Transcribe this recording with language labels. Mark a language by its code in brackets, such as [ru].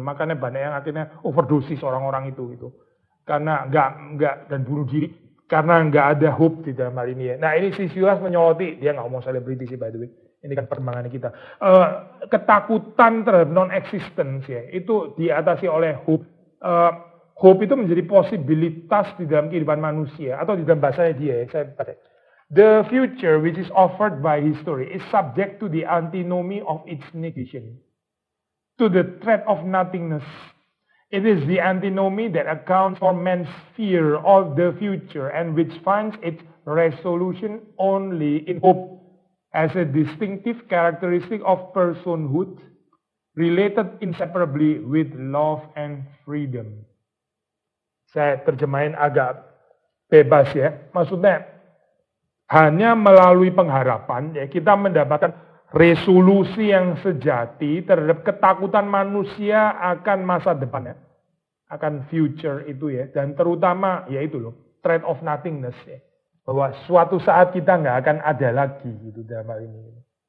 [id] Makanya banyak yang akhirnya overdosis orang-orang itu gitu. Karena enggak dan bunuh diri karena enggak ada hope di dalam hal ini ya. Nah, ini Sisiulas menyoroti, dia enggak ngomong selebriti sih [en] by the way. [id] Ini kan perkembangan kita. Ketakutan terhadap non-existence ya, itu diatasi oleh hope. Hope itu menjadi posibilitas di dalam kehidupan manusia atau di dalam bahasanya dia, saya baca. [en] The future which is offered by history is subject to the antinomy of its negation, to the threat of nothingness. It is the antinomy that accounts for man's fear of the future and which finds its resolution only in hope as a distinctive characteristic of personhood related inseparably with love and freedom. [id] Saya terjemahin agak bebas ya, maksudnya hanya melalui pengharapan ya kita mendapatkan resolusi yang sejati terhadap ketakutan manusia akan masa depannya, akan future itu ya, dan terutama ya itu loh, [en] threat of nothingness [id] ya, bahwa suatu saat kita nggak akan ada lagi gitu dalam hal ini.